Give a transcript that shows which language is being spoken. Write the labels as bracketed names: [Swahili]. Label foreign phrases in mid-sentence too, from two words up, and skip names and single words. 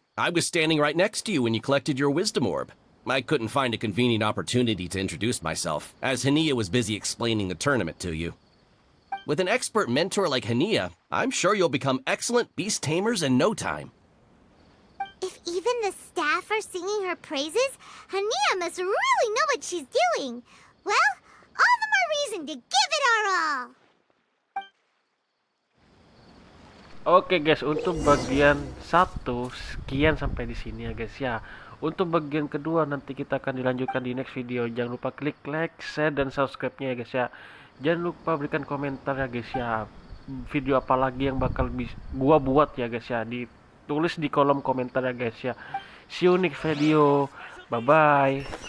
[English] I was standing right next to you when you collected your wisdom orb. I couldn't find a convenient opportunity to introduce myself, as Hania was busy explaining the tournament to you. With an expert mentor like Hania, I'm sure you'll become excellent beast tamers in no time. If even the staff are singing her praises, Hania must really know what she's doing. Well, all the more reason to give it our all. [Indonesian] Oke guys, untuk bagian satu sekian sampai di sini ya guys ya. Untuk bagian kedua nanti kita akan dilanjutkan di [English] next video. [Indonesian] Jangan lupa klik like, share, dan subscribe-nya ya guys ya. Jangan lupa berikan komentar ya guys ya. Video apa lagi yang bakal gua buat ya guys ya. Ditulis di kolom komentar ya guys ya. [English] See you next video. Bye bye.